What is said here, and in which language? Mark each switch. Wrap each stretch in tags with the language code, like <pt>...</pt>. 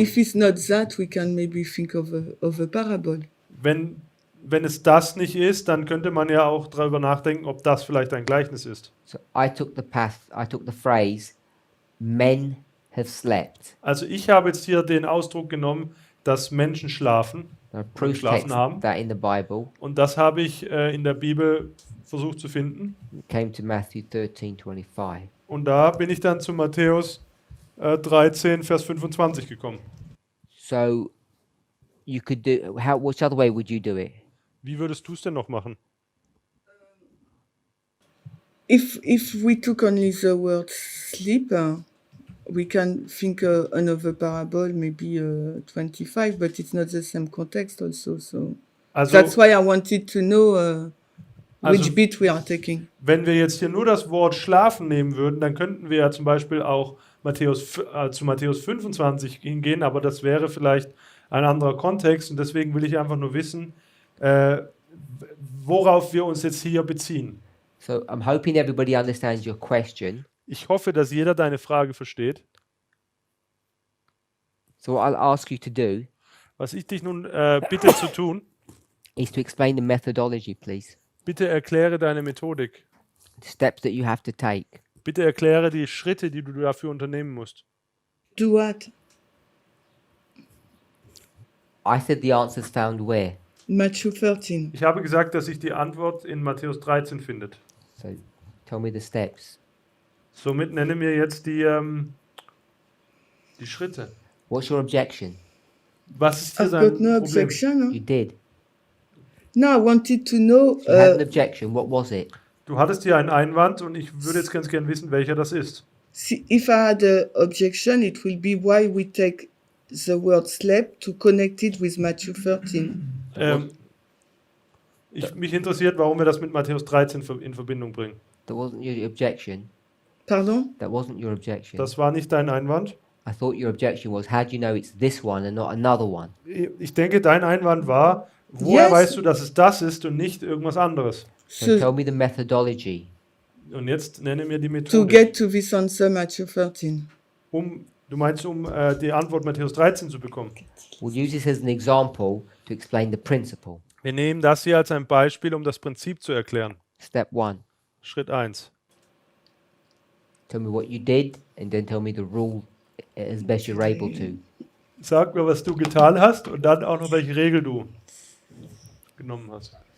<en>if it's not that, we can maybe think of a parable.</en> <de>Wenn es das nicht ist, dann könnte man ja auch darüber nachdenken, ob das vielleicht ein Gleichnis ist.</de> <en>So I took the phrase men have slept.</en> <de>Also ich habe jetzt hier den Ausdruck genommen, dass Menschen schlafen.</de> <en>There are proof</en> <de>Geschlafen</de> <en>texts</en> <de>haben.</de> <en>that in the Bible.</en> <de>Und das habe ich in der Bibel versucht zu finden.</de> <en>It came to Matthew 13:25.</en> <de>Und da bin ich dann zu Matthäus 13, Vers 25 gekommen.</de> <en>So you could do which other way would you do it?</en> <de>Wie würdest du es denn noch machen?</de> <en>If we took only the word sleep, we can think another parable, maybe 25, but it's not the same context also. So</en> <de>Also,</de> <en>that's why I wanted to know which</en> <de>Also-</de> <en>bit we are taking.</en> <de>wenn wir jetzt hier nur das Wort schlafen nehmen würden, dann könnten wir ja zum Beispiel auch zu Matthäus 25 hingehen, aber das wäre vielleicht ein anderer Kontext und deswegen will ich einfach nur wissen, worauf wir uns jetzt hier beziehen.</de> <en>So I'm hoping everybody understands your question.</en> <de>Ich hoffe, dass jeder deine Frage versteht.</de> <en>So what I'll ask you to do</en> <de>Was ich dich nun bitte zu tun,</de> <en>is to explain the methodology, please.</en> <de>bitte erkläre deine Methodik.</de> <en>The steps that you have to take.</en> <de>Bitte erkläre die Schritte, die du dafür unternehmen musst.</de> <en>Do what? I said the answer's found where? Matthew 13.</en> <de>Ich habe gesagt, dass sich die Antwort in Matthäus 13 findet.</de> <en>So tell me the steps.</en> <de>Somit nenne mir jetzt die Schritte.</de> <en>What's your objection?</en> <de>Was ist hier</de> <en>I've</en> <de>sein</de> <en>got no</en> <de>Problem?</de> <en>objection. You did. No, I wanted to know. You had an objection. What was it?</en> <de>Du hattest hier einen Einwand und ich würde jetzt ganz gern wissen, welcher das ist.</de> <en>See, if I had an objection, it will be why we take the word slept to connect it with Matthew 13.</en> <de>Mich interessiert, warum wir das mit Matthäus 13 in Verbindung bringen.</de> <en>That wasn't your objection. Pardon? That wasn't your objection.</en> <de>Das war nicht dein Einwand.</de> <en>I thought your objection was, how do you know it's this one and not another one?</en> <de>Ich denke, dein Einwand war, woher</de> <en>Yes.</en> <de>weißt du, dass es das ist und nicht irgendwas anderes?</de> <en>So So tell me the methodology.</en> <de>Und jetzt nenne mir die</de> <en>to</en> <de>Methode.</de> <en>get to this answer, Matthew 13.</en> <de>Du meinst, die Antwort Matthäus 13 zu bekommen?</de> <en>We'll use this as an example to explain the principle.</en> <de>Wir nehmen das hier als ein Beispiel, um das Prinzip zu erklären.</de> <en>Step 1.</en> <de>Schritt 1.</de> <en>Tell me what you did and then tell me the rule as best you're able to.</en> <de>Sag mir, was du getan hast und dann auch noch, welche Regel du genommen hast.</de>